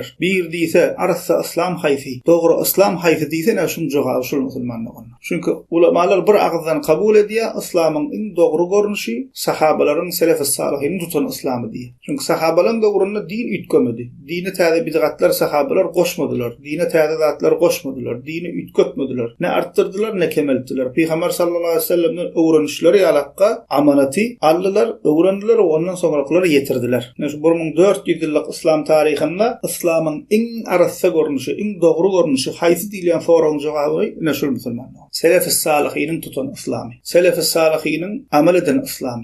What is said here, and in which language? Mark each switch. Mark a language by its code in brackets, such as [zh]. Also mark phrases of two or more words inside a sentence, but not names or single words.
[tk] Bir diýse arassa islam haýsy, dogry islam haýsy diýse näme şunu jogap şol musulmanlar. Çünki ulamalar bir agzdan kabul edýär, islamyň iň dogry görnüşi sahabalaryň [ar] السلف الصالح [tk] tutan islamy diýär. Çünki sahabalaryň döwründe din ütgemedi. Dini täze bid'atlar sahabalar goşmadylar. Dine täze zatlar goşmadylar. Dini ütgetmediler. Ne arttırdylar ne kemeltdiler. Peygamber [ar] صلى الله عليه وسلم [tk] öwrenişleri ýalakka amanaty aldylar, öwrendiler we ondan soňrakylar ýetirdiler. Näşe 1400 ýyllyk islam tarihinde islamyň iň arassa görnüşi, iň dogry görnüşi haýsy diýilen soragyň jogaby näşe musulmanlar. [ar] السلف الصالح [tk] tutan islamy. [ar] السلف الصالح [tk] amal eden islamy.